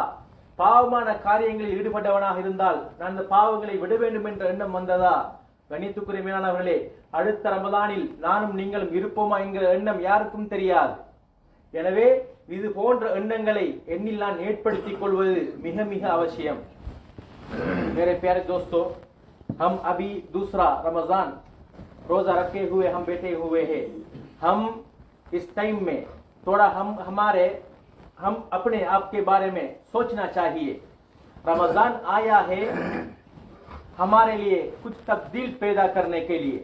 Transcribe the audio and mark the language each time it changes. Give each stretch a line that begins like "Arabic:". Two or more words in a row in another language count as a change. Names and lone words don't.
Tamil: பாவமான காரியங்களில் ஈடுபட்டவனாக இருந்தால் நான் அந்த பாவங்களை விட வேண்டும் என்ற எண்ணம் வந்ததா? கணித்துக்குரிய மேலானவர்களே, அடுத்த ரமதானில் நானும் நீங்களும் இருப்போமா என்கிற எண்ணம் யாருக்கும் தெரியாது. எனவே இது போன்ற எண்ணங்களை எண்ணில் நான் ஏற்படுத்திக் கொள்வது மிக மிக அவசியம்.
Hindi: मेरे प्यारे दोस्तों, हम अभी दूसरा रमजान रोजा रखे हुए हम बैठे हुए हैं. हम इस टाइम में थोड़ा हम अपने आप के बारे में सोचना चाहिए. रमजान आया है हमारे लिए कुछ तब्दील पैदा करने के लिए.